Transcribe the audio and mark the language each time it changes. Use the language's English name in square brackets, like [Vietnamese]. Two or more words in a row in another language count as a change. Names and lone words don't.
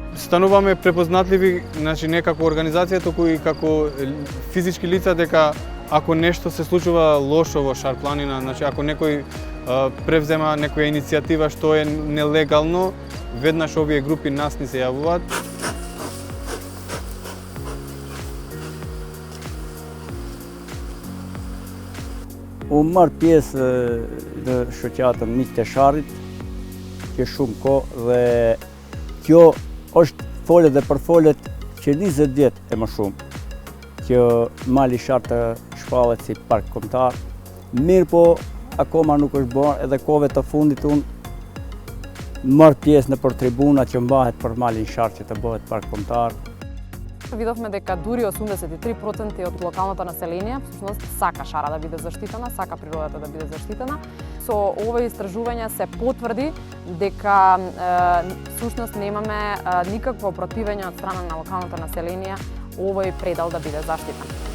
[Macedonian] Стануваме препознатливи, не како организација, туку и како физички лица, дека ако нешто се случува лошо во Шар планина, ако некој превзема некоја иницијатива што е нелегално, веднаш овие групи нас ни се јавуваат. [Albanian] Unë marrë pjesë në shoqatën Miq të Sharrit, që shumë kohë dhe kjo është folet dhe përfolet që 20 vjet e më shumë që mali Shar të shpallet si park kombëtar. Mirë po, akoma nuk është bërë, edhe kohëve të fundit unë marr pjesë nëpër tribuna që mbahet për malin Sharë që të bëhet park kombëtar. [Macedonian] Видовме дека дури 83% од локалното население всушност сака шара да биде заштитена, сака природата да биде заштитена. Со ова истражување се потврди дека всушност немаме никакво противење од страна на локалното население овој предел да биде заштитен.